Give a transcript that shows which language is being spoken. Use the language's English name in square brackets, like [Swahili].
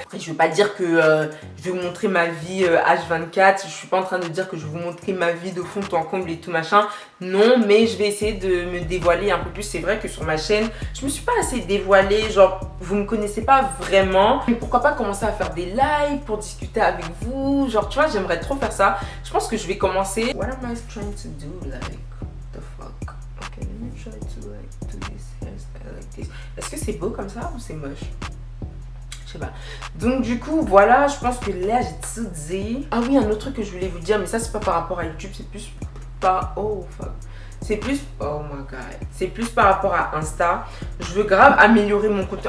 [French] Et je veux pas dire que je vais vous montrer ma vie H24, je suis pas en train de dire que je vais vous montrer ma vie de fond en comble et tout machin. Non, mais je vais essayer de me dévoiler un peu plus. C'est vrai que sur ma chaîne, je me suis pas assez dévoilée, genre, vous me connaissez pas vraiment. Mais pourquoi pas commencer à faire des lives pour discuter avec vous, genre, tu vois, j'aimerais trop faire ça. Je pense que je vais commencer. [English] What am I trying to do, like, what the fuck? Okay, let me try to like do this hairstyle like this. [French] Est-ce que c'est beau comme ça ou c'est moche? Je sais pas. Donc du coup voilà, je pense que là j'ai tout dit. Ah oui, un autre truc que je voulais vous dire, mais ça c'est pas par rapport à YouTube, c'est plus par... [English] oh fuck. [French] C'est plus... [English] oh my god. [French] C'est plus par rapport à Insta. Je veux grave améliorer mon contenu.